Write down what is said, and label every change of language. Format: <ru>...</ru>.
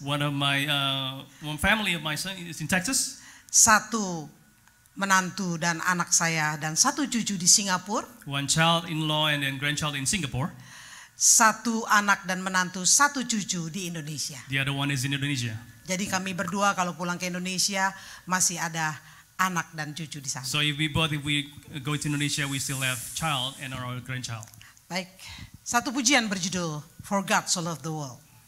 <en>One family of my son is in Texas.</en> <id>1 menantu dan anak saya dan 1 cucu di Singapura.</id> <en>1 child-in-law and then grandchild in Singapore.</en> <id>1 anak dan menantu, 1 cucu di Indonesia.</id> <en>The other one is in Indonesia.</en> <id>Jadi kami berdua kalau pulang ke Indonesia masih ada anak dan cucu di sana.</id> <en>So if we go to Indonesia, we still have child and our grandchild.</en> <id>Baik, satu pujian berjudul For God So Loved the World.</id>